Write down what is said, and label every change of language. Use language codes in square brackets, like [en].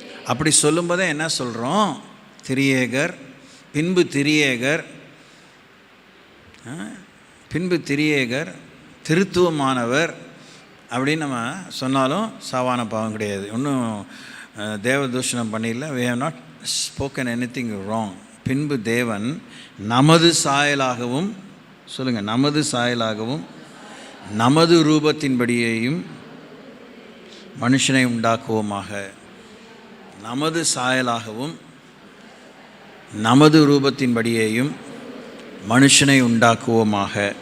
[ta] அப்படி சொல்லும்போதே என்ன சொல்கிறோம்? திரியேகர், பின்பு திரியேகர், பின்பு திரியேகர், திருத்துவமானவர் அப்படின்னு நம்ம சொன்னாலும் சாவான பாவம் கிடையாது. ஒன்றும் தேவதூஷணம் பண்ணிடல. [en] we have not spoken anything wrong. [ta] பின்பு தேவன் நமது சாயலாகவும், சொல்லுங்கள், நமது சாயலாகவும் நமது ரூபத்தின்படியேயும் மனுஷனை உண்டாக்குவோமாக. நமது சாயலாகவும் நமது ரூபத்தின்படியேயும் மனுஷனை உண்டாக்குவோமாக.